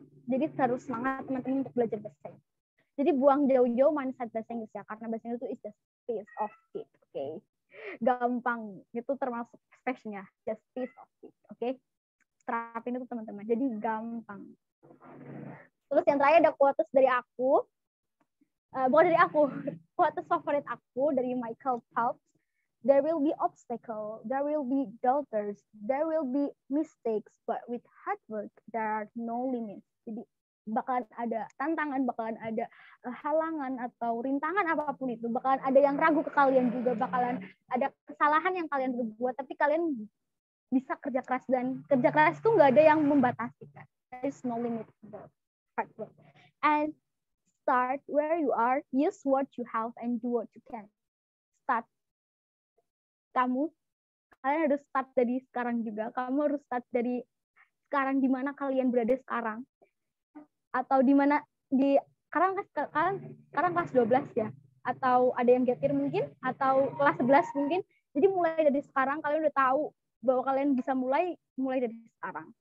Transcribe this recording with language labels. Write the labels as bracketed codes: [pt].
[id] Jadi harus semangat teman-teman untuk belajar bahasa Inggris. Jadi buang jauh-jauh mindset bahasa Inggris ya, karena bahasa Inggris itu [en] is just piece of it, [id] oke? Gampang, itu termasuk space-nya, [en] just piece of it, [id] oke? Terapin itu teman-teman, jadi gampang. Terus yang terakhir ada quotes dari aku, bukan dari aku, quotes favorit aku dari Michael Phelps. [en] There will be obstacle, there will be doubters, there will be mistakes, but with hard work there are no limits. [id] Jadi bakalan ada tantangan, bakalan ada halangan atau rintangan apapun itu, bakalan ada yang ragu ke kalian juga, bakalan ada kesalahan yang kalian berbuat, tapi kalian bisa kerja keras, dan kerja keras itu nggak ada yang membatasi kan. [en] There is no limit to hard work. And start where you are, use what you have, and do what you can. Start. [id] Kalian harus start dari sekarang juga. Kamu harus start dari sekarang, di mana kalian berada sekarang. Atau di mana sekarang kelas 12 ya. Atau ada yang gap year mungkin, atau kelas 11 mungkin. Jadi mulai dari sekarang kalian udah tahu bahwa kalian bisa mulai dari sekarang.